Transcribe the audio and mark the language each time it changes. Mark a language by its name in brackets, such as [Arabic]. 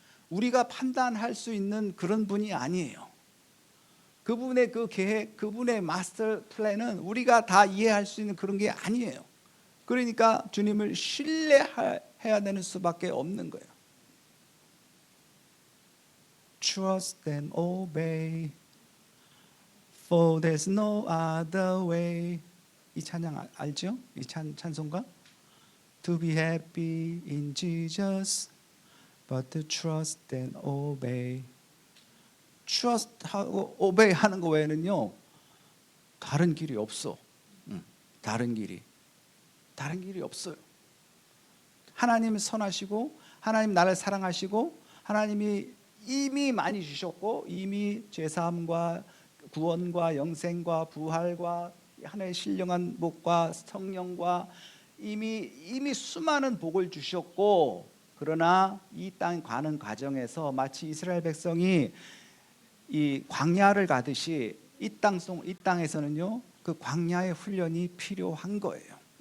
[Korean] 우리가 판단할 수 있는 그런 분이 아니에요. 그분의 그 계획, 그분의 마스터 플랜은 우리가 다 이해할 수 있는 그런 게 아니에요. 그러니까 주님을 신뢰해야 되는 수밖에 없는 거예요. [English] Trust and obey, for there's no other way. [Korean] 이 찬양 알죠? 이 찬송가? [English] To be happy in Jesus, but to trust and obey. [Korean] Trust 하고 obey 하는 거 외에는요 다른 길이 없어. 다른 길이 없어요. 하나님 선하시고 하나님 나를 사랑하시고 하나님이 이미 많이 주셨고 이미 죄사함과 구원과 영생과 부활과 하나님의 신령한 복과 성령과 이미 수많은 복을 주셨고, 그러나 이 땅 가는 과정에서 마치 이스라엘 백성이 이 광야를 가듯이 이 땅에서는요 그 광야의 훈련이 필요한 거예요.